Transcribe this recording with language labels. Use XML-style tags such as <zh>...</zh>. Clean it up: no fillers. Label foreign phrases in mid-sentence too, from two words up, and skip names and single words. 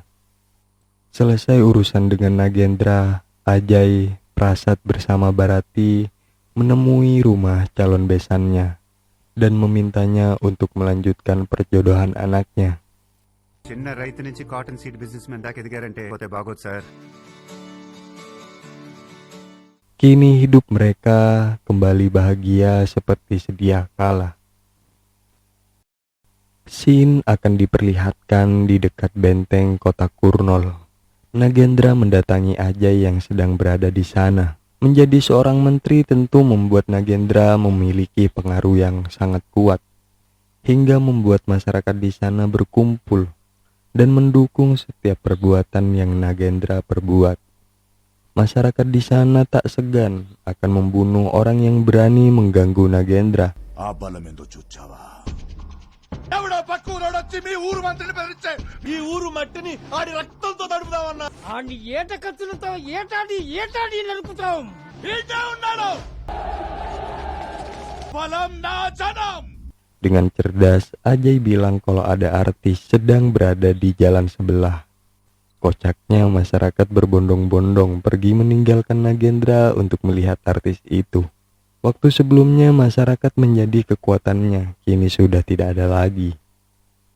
<id>Selesai urusan dengan Nagendra, Ajay, Prasad bersama Barati menemui rumah calon besannya dan memintanya untuk melanjutkan perjodohan anaknya.</id> <te>చిన్న రైతు నుంచి</te> <en>cotton seed business men</en> <te>దాకా ఎదిగారంటే పోతే బాగోదు సార్.</te> <id>Kini hidup mereka kembali bahagia seperti sedia kala. Scene akan diperlihatkan di dekat benteng kota Kurnol. Nagendra mendatangi Ajay yang sedang berada di sana. Menjadi seorang menteri tentu membuat Nagendra memiliki pengaruh yang sangat kuat, hingga membuat masyarakat di sana berkumpul dan mendukung setiap perbuatan yang Nagendra perbuat. Masyarakat di sana tak segan akan membunuh orang yang berani mengganggu Nagendra.</id> <te>ఆ బలమేందో చూచావా? ఎవడో పక్క ఊరోడొచ్చి మీ ఊరు మంత్రిని బెదిరించే ఈ ఊరు మట్టిని ఆడి రక్తంతో తడుపుదామన్నా ఆడిని ఏట కత్తులతో ఏటాడి నరుకుతాం. ఇదే ఉన్నాడు బలం నా జనం.</te> <id>Dengan cerdas, Ajay bilang kalau ada artis sedang berada di jalan sebelah. Kocaknya masyarakat berbondong-bondong pergi meninggalkan Nagendra untuk melihat artis itu. Waktu sebelumnya masyarakat menjadi kekuatannya, kini sudah tidak ada lagi.</id>